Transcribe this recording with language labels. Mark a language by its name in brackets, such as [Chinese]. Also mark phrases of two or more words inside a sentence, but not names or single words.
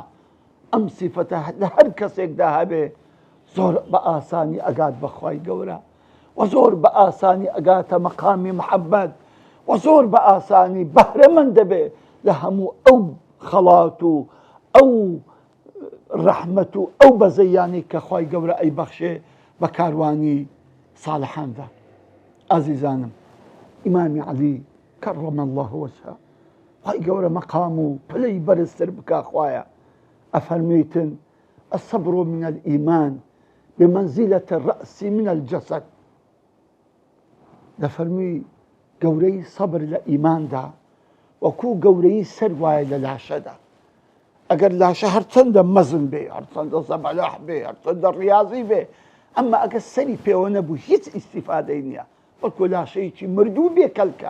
[Central Kurdish] ئەم سیفەتە لە هەر کەسێکدا هەبێ زۆر بە ئاسانی ئەگات بەخوای گەورە، و زۆر بە ئاسانی ئەگاتە مەقامی محەبەت، و زۆر بە ئاسانی بەهرەمەند دەبێ لە هەموو ئەو خەڵات و ئەو ڕەحمەت و ئەو بەزەیانی کە خوای گەورە ئەیبەخشێ بە کاروانی ساڵحاندا. ئازیزانم، ئیمامی عەلی [Arabic] کەڕەمە الله وەجهە، [Central Kurdish] خوای گەورە مەقام و پلەی بەرزتر بکا خوایە. [Arabic] ئەفەرمێتن الصبر من الإيمان بمنزلة الرأس من الجسد. [Central Kurdish] دەفەرمی گەورەی سەبر لە ئیماندا وەکوو گەورەی سەر وایە لە لاشەدا. ئەگەر لاشە هەرچەندە مەزن بێ، هەرچەندە زەبەلاح بێ، هەرچەندە ڕیاضی بێ، ئەمما ئەگەر سەری پێوە نەبوو هیچ ئیسیفادەی نییە، وەکو لاشەیەکی مردوو بێ کەلکە.